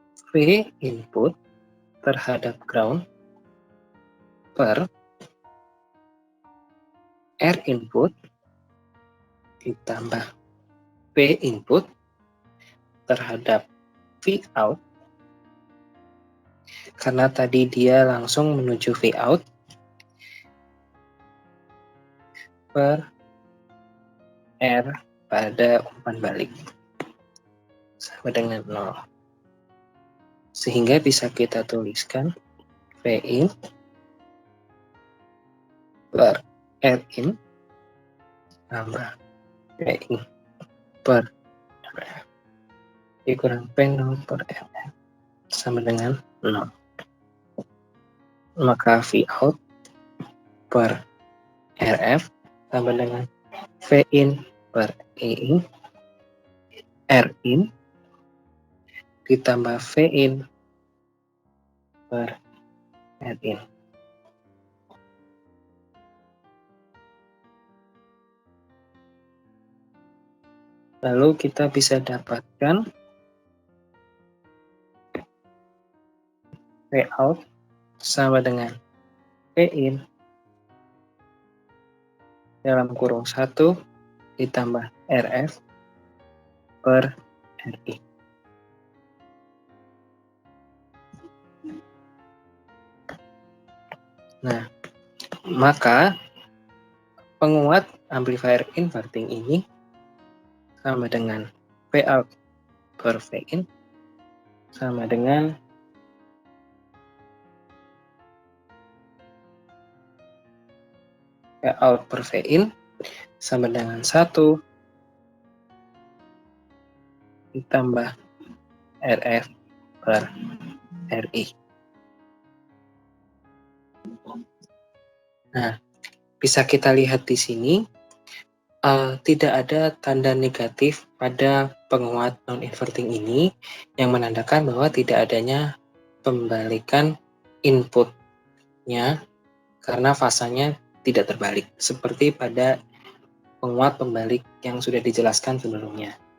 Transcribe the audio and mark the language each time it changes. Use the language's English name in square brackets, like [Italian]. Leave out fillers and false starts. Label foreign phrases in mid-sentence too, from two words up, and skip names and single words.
[Indonesian] V input terhadap ground per R input ditambah V input terhadap V out, karena tadi dia langsung menuju V out, per R pada umpan balik sama dengan 0. Sehingga bisa kita tuliskan V in per R in tambah V in per RF dikurang P0 per RF sama dengan 0. Maka V out per RF sama dengan V in per E in R in ditambah V in per R in. Lalu kita bisa dapatkan V out sama dengan V in dalam kurung 1 ditambah RF per RI. Nah, maka penguat [English] amplifier inverting [Indonesian] ini sama dengan V out per V in sama dengan V out per V in sama dengan 1 ditambah RF per RI. Nah, bisa kita lihat di sini tidak ada tanda negatif pada penguat non-inverting ini yang menandakan bahwa tidak adanya pembalikan inputnya karena fasanya tidak terbalik seperti pada penguat pembalik yang sudah dijelaskan sebelumnya.